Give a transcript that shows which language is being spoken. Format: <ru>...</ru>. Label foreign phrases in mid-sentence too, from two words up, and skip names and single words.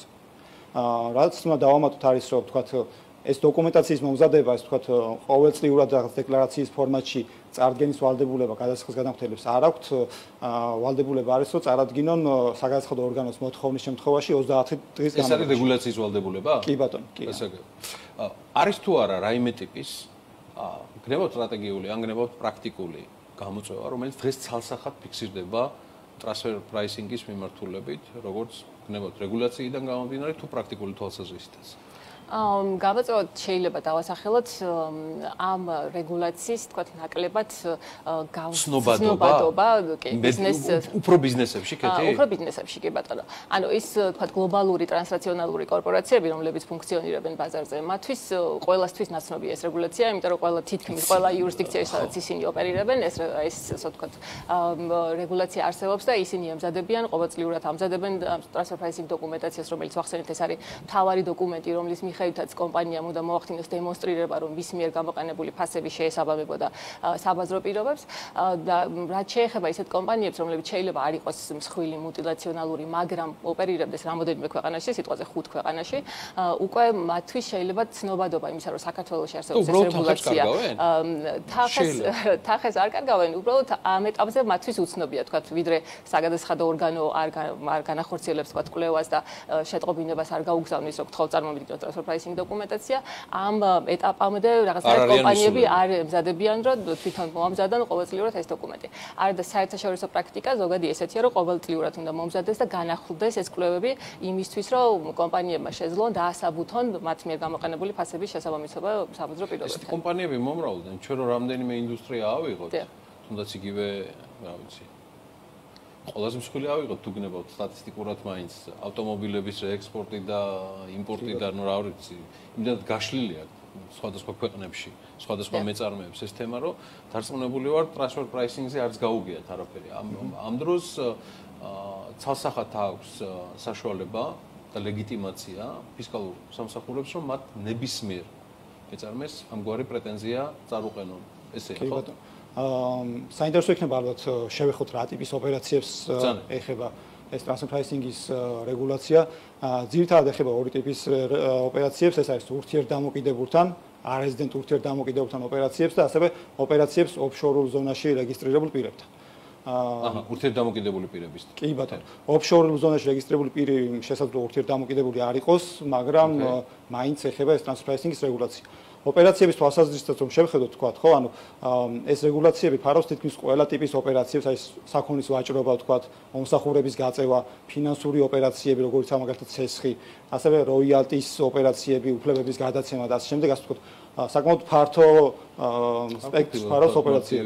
<ka>რაც უნდა დავამატოთ არის რომ ვთქვათ ეს დოკუმენტაციის მომზადება ასე ვთქვათ ყოველწლიურად რაღაც დეკლარაციის ფორმატში წარდგენის ვალდებულება გადასახადის განახორციელებს არ აქვთ, ვალდებულება არის რომ წარადგინონ საგადასახადო ორგანოს მოთხოვნის შემთხვევაში 30 დღის განმავლობაში. ეს არის რეგულაციის ვალდებულება? კი ბატონო, კი. არის თუ არა რაიმე ტიპის გნებავთ სტრატეგიული, ან გნებავთ პრაქტიკული გამოწვევა, რომელიც დღეს ცალსახად ფიქსირდება</ka> <en>transfer pricing-</en> <ka>ის მიმართულებით, როგორც გნებავთ რეგულაციიდან გამომდინარე თუ პრაქტიკული თვალსაზრისითაც? გამაწვევად შეიძლება დავასახელოთ ამ რეგულაციის, თქვათ, ნაკლებად ცნობადობა, ბიზნეს უფრო ბიზნესებში კეთი? უფრო ბიზნესებში კი ბატონო. ანუ ის, თქვათ, გლობალური ტრანსნაციონალური კორპორაციები, რომლებიც ფუნქციონირებენ ბაზარზე, მათთვის ყველასთვის ნაცნობია ეს რეგულაცია, იმიტომ რომ თითქმის ყველა იურისდიქციაში, სადაც ისინი ოპერირებენ, ეს ასე ვთქვათ, რეგულაცია არსებობს და ისინი ემზადებიან, ყოველწლიურად ამზადებენ</ka> <en>transfer pricing</en> <ka>დოკუმენტაციას, რომელიც ახსენეთ, ეს არის მთავარი დოკუმენტი, რომლის მიხედვითაც კომპანიამ უნდა მოახდინოს დემონსტრირება, რომ მის მიერ გამოყენებული ფასები შეესაბამებოდა საბაზრო პირობებს და რაც შეეხება ისეთ კომპანიებს, რომლებიც შეიძლება არ იყოს მსხვილი მულტინაციონალური, მაგრამ ოპერირებდეს რამოდენიმე ქვეყანაში, სიტყვაზე 5 ქვეყანაში, უკვე მათთვის შეიძლება ცნობადობა იმისა, რომ საქართველოში არსებობს ეს რეგულაცია. თახეს არ კარგავენ, უბრალოდ ამ ეტაპზე მათთვის უცნობია, თქვათ, ვიდრე საგადასახადო ორგანო არ განახორციელებს, თქვათ, კვლევას და შეტყობინებას არ გაუგზავნის, რომ გთხოვთ წარმომიდგინოთ</ka> <en>transfer pricing</en> <ka>დოკუმენტაცია, ამ ეტაპამდე რაღაცნაირად კომპანიები არ ემზადებიან, რომ თვითონ მოამზადონ ყოველწლიურად ეს დოკუმენტი. არა და საერთაშორისო პრაქტიკა ზოგადი ესეთია, რომ ყოველწლიურად უნდა მომზადდეს და განახლდეს ეს კვლევები იმისთვის, რომ კომპანიებმა შეძლონ დაასაბუთონ მათ მიერ გამოყენებული ფასების შესაბამისობა საბაზრო პირობებთან. ეს კომპანიები მომრავლდნენ, ჩვენ რომ რამდენიმე ინდუსტრია ავიღოთ, თუნდაც იგივე, რა ვიცი, ყველაზე მსხვილი ავიღოთ თუ გნებავთ სტატისტიკურად მაინც ავტომობილების ექსპორტი და იმპორტი და ნუ რა ვიცი, იმდენად გაშლილია სხვადასხვა ქვეყნებში, სხვადასხვა მეწარმეებს ეს თემა, რომ დარწმუნებული ვარ</ka> <en>transfer pricing-</en> <ka>ზე არც გაუგიათ არაფერი. ამ დროს ცალსახად აქვს საშუალება და ლეგიტიმაცია ფისკალურ სამსახურებს, რომ მათ ნებისმიერ მეწარმეს ამგვარი პრეტენზია წარუყენონ. ესეა ხო? საინტერესო იქნება ალბათ შევეხოთ რა ტიპის ოპერაციებს ეხება ეს</ka> <en>transfer pricing-</en> <ka>ის რეგულაცია. ძირითადად ეხება ორი ტიპის ოპერაციებს, ეს არის ურთიერთდამოკიდებულთან, არეზიდენტ ურთიერთდამოკიდებულთან ოპერაციებს და ასევე ოპერაციებს ოფშორულ ზონაში რეგისტრირებულ პირებთან. ურთიერთდამოკიდებული პირების. კი ბატონო. ოფშორულ ზონაში რეგისტრირებული პირი შესაძლოა ურთიერთდამოკიდებული არ იყოს, მაგრამ მაინც ეხება ეს</ka> <en>transfer pricing-</en> <ka>ის რეგულაცია. ოპერაციების თვალსაზრისითაც რომ შევხედოთ თქვა, ხო, ანუ ეს რეგულაციები ფარავს თითქმის ყველა ტიპის ოპერაციებს, აი საქონლის ვაჭრობა თქვა, მომსახურების გაწევა, ფინანსური ოპერაციები, როგორც მაგალითად ცესხი, ასევე როიალტის ოპერაციები, უფლებების გადაცემა და ასე შემდეგ, ასე ვთქვათ, საკმაოდ ფართო სპექტრს ფარავს ოპერაციები.</ka>